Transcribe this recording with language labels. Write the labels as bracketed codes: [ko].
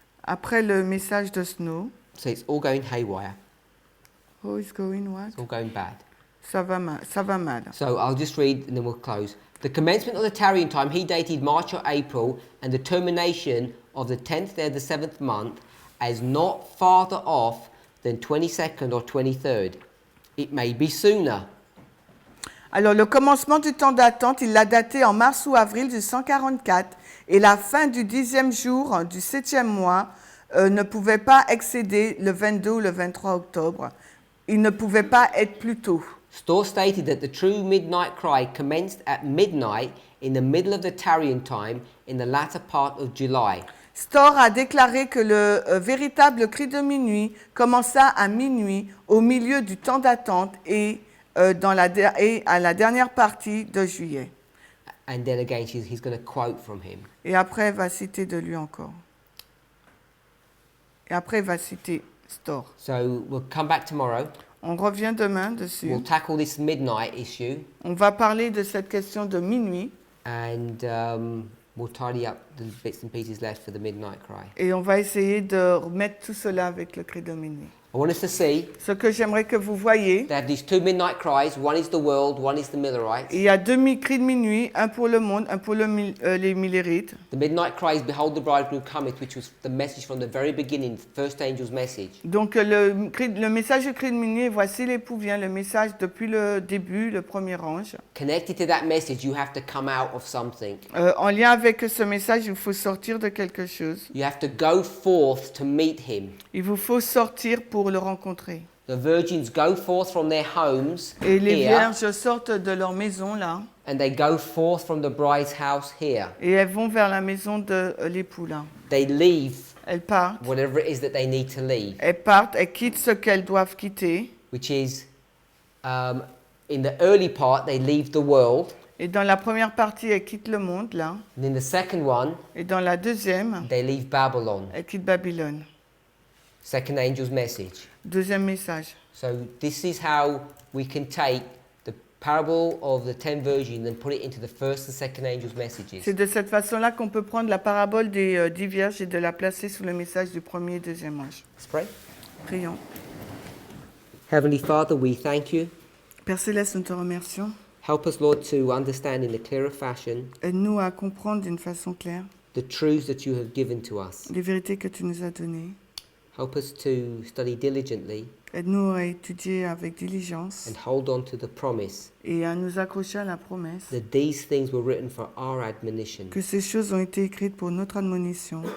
[fr] Après le message de Snow. [en] So it's all going haywire. Oh, it's going what? It's all going bad. [fr] Ça va mal. [en] So I'll just read and then we'll close. The commencement of the tarrying time he dated March or April, and the termination of the 10th day of the 7th month as not farther off than 22nd or 23rd. It may be sooner. [fr] Alors, le commencement du temps d'attente, il l'a daté en mars ou avril du 144, et la fin du 10e jour du 7e mois ne pouvait pas excéder le 22 ou le 23 octobre. Il ne pouvait pas être plus tôt. [en] Storr stated that the true midnight cry commenced at midnight in the middle of the tarrying time in the latter part of July. [fr] Storr a déclaré que le véritable cri de minuit commença à minuit au milieu du temps d'attente et à la dernière partie de juillet. [en] And then again, he's going to quote from him. [fr] Et après, elle va citer de lui encore. Et après, elle va citer Storr. [en] So we'll come back tomorrow. [fr] On revient demain dessus. [en] We'll tackle this midnight issue. [fr] On va parler de cette question de minuit. [en] And we'll tidy up the bits and pieces left for the midnight cry. [fr] Et on va essayer de remettre tout cela avec le cri de minuit. [en] I want us to see. [fr] Ce que j'aimerais que vous voyez. [en] They have these two midnight cries. One is the world, one is the Millerites. [fr] Il y a deux cris de minuit, un pour le monde, un pour les Millerites. [en] The midnight cry is "Behold, the bridegroom cometh," which was the message from the very beginning, the first angel's message. [fr] Donc le message du cri de minuit, voici l'époux vient, le message depuis le début, le premier ange. [en] Connected to that message, you have to come out of something. [fr] En lien avec ce message, il faut sortir de quelque chose. [en] You have to go forth to meet him. [fr] Il vous faut sortir pour le rencontrer. [en] The virgins go forth from their homes [fr] Et les [en] here, [fr] vierges sortent de leur maison là. [en] and they go forth from the bride's house here. [fr] Et elles vont vers la maison de l'époux là. [en] They leave [fr] Elles partent. [en] whatever it is that they need to leave, [fr] Elles partent, elles quittent ce qu'elles doivent quitter. [en] which is in the early part they leave the world, [fr] Et dans la première partie, elles quittent le monde là. [en] and in the second one [fr] Et dans la deuxième, [en] they leave Babylon. [fr] elles quittent Babylone. [en] Second angel's message. [fr] Deuxième message. [en] So this is how we can take the parable of the 10 virgins and put it into the first and second angel's messages. [fr] C'est de cette façon-là qu'on peut prendre la parabole des 10 vierges et de la placer sous le message du premier et deuxième ange. [en] Let's pray. [fr] Prions. [en] Heavenly Father, we thank you. [fr] Père Céleste, nous te remercions. [en] Help us, Lord, to understand in a clearer fashion [fr] Aide-nous à comprendre d'une façon claire [en] the truths that you have given to us. [fr] les vérités que tu nous as données. [en] Help us to study diligently [fr] Aide-nous à étudier avec diligence [en] and hold on to the promise [fr] et à nous accrocher à la promesse [en] that these things were written for our admonition, [fr] que ces choses ont été écrites pour notre admonition,